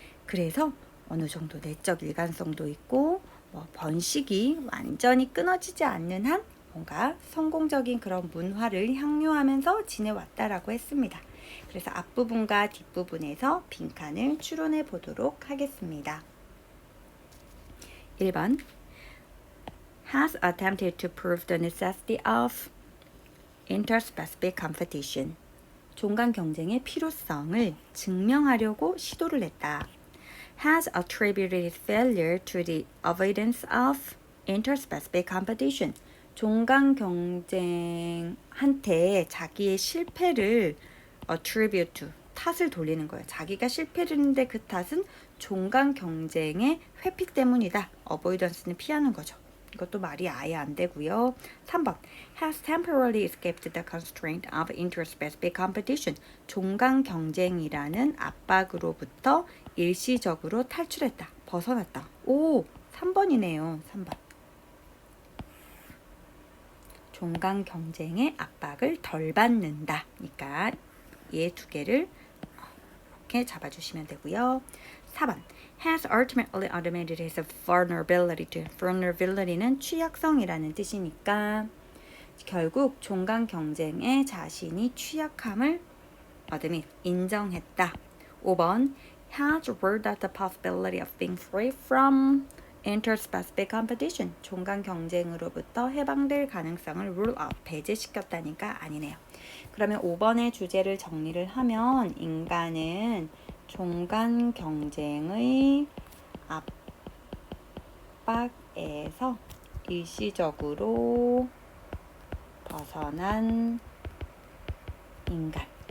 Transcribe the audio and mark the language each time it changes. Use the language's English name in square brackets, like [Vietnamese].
[Korean] 그래서 어느 정도 내적 일관성도 있고 번식이 완전히 끊어지지 않는 한 뭔가 성공적인 그런 문화를 향유하면서 지내왔다라고 했습니다. 그래서 앞부분과 뒷부분에서 빈칸을 추론해 보도록 하겠습니다. [English] 1번 has attempted to prove the necessity of interspecific competition. [Korean] 종간 경쟁의 필요성을 증명하려고 시도를 했다. [English] has attributed failure to the avoidance of interspecific competition. [Korean] 종간 경쟁한테 자기의 실패를 [English] attribute to, [Korean] 탓을 돌리는 거예요. 자기가 실패를 했는데 그 탓은 종간 경쟁의 회피 때문이다. avoidance는 피하는 거죠. 이것도 말이 아예 안 되고요. [English] 3번 has temporarily escaped the constraint of interspecific competition. [Korean] 종간 경쟁이라는 압박으로부터 일시적으로 탈출했다. 벗어났다. 오, 3번이네요. 3번. 종간 경쟁의 압박을 덜 받는다. 그러니까 얘 두 개를 이렇게 잡아주시면 되고요. [English] 4번 has ultimately admitted his vulnerability to. [Korean] vulnerability는 취약성이라는 뜻이니까 결국 종간 경쟁에 자신이 취약함을 인정했다. [English] 5번 has ruled out the possibility of being free from interspecific competition. [Korean] 종간 경쟁으로부터 해방될 가능성을 [English] rule out, [Korean] 배제시켰다니까 아니네요. 그러면 5번의 주제를 정리를 하면 인간은 종간 경쟁의 압박에서 일시적으로 벗어난 인간.